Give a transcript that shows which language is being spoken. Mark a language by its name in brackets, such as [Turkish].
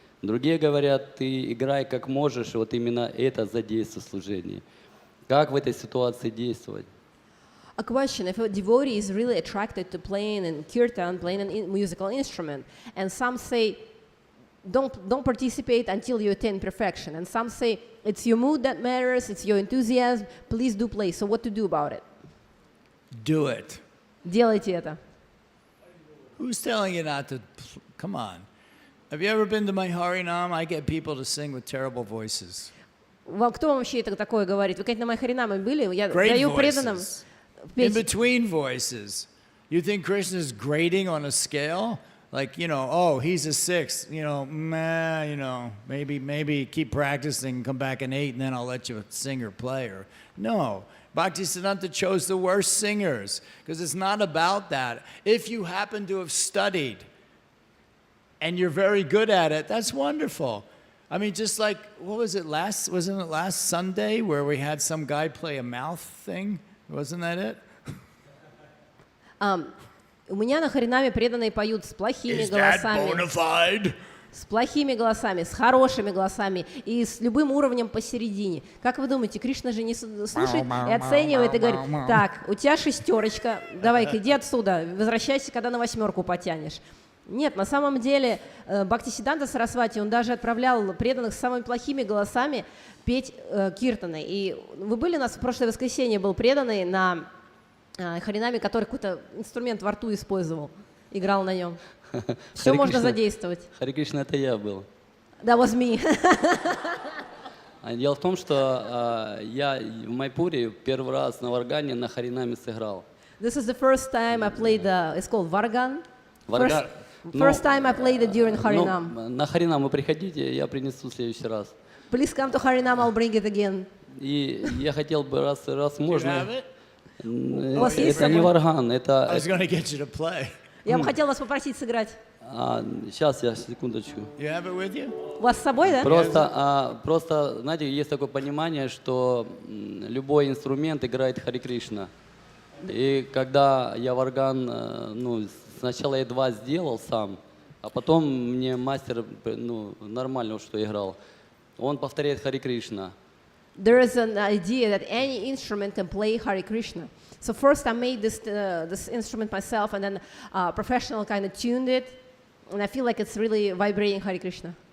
[Russian] Другие говорят, ты играй как можешь, и вот именно это задействует в служении. Как в этой ситуации действовать? [English] A question: if a devotee is really attracted to playing in kirtan, playing a musical instrument, and some say, don't participate until you attain perfection, and some say it's your mood that matters, it's your enthusiasm, please do play. So what to do about it? Do it. [Russian] Делайте это. [English] Who's telling you not to? Come on. Have you ever been to my Harinam? I get people to sing with terrible voices. [Russian] Кто вам вообще это такое говорит? Вы, конечно, на моих харинамах были? Я [English] Great [Russian] даю преданным [English] voices. In [Russian] петь. [English] between voices. You think Krishna's grading on a scale? Like, oh, he's a 6, meh, maybe keep practicing, come back an 8, and then I'll let you sing or play. Or no. Bhaktisiddhanta chose the worst singers, because it's not about that. If you happen to have studied and you're very good at it, that's wonderful. I mean, just like, wasn't it last Sunday where we had some guy play a mouth thing? Wasn't that it? [Russian] У меня на харинаме преданные поют с плохими голосами. С плохими голосами, с хорошими голосами и с любым уровнем посередине. Как вы думаете, Кришна же не слушает и оценивает и говорит: так, у тебя 6, давай-ка иди отсюда, возвращайся, когда на 8 потянешь. Нет, на самом деле Бхактисиддханта Сарасвати, он даже отправлял преданных с самыми плохими голосами петь киртаны. И вы были у нас в прошлое воскресенье, был преданный на харинаме, который какой-то инструмент во рту использовал, играл на нем. Все можно задействовать. Харе Кришна, это я был. [English] That was me. [Russian] Дело в том, что я в Майпуре первый раз на варгане на харинаме сыграл. [English] This is the first time I played it's called Vargan. [Russian] Варган. [English] First time I played it during Harinam. [Russian] На харинам вы приходите, я принесу в следующий раз. [English] Please come to Harinam, I'll bring it again. [Russian] И я хотел бы, раз можно... У вас есть Это не варган, [English] I это... was going to get you to play. [Russian] Я бы хотела вас попросить сыграть. Сейчас, секундочку. [English] You have it with you? [Russian] У вас с собой, да? Просто, знаете, есть такое понимание, что любой инструмент играет Харе Кришна. И когда я варган, сначала я 2 сделал сам, а потом мне мастер, нормально, что играл, он повторяет Харе Кришна. [English] There is an idea that any instrument can play Hare Krishna. So first I made this instrument myself, and then a professional kind of tuned it, and I feel like it's really vibrating Hare Krishna.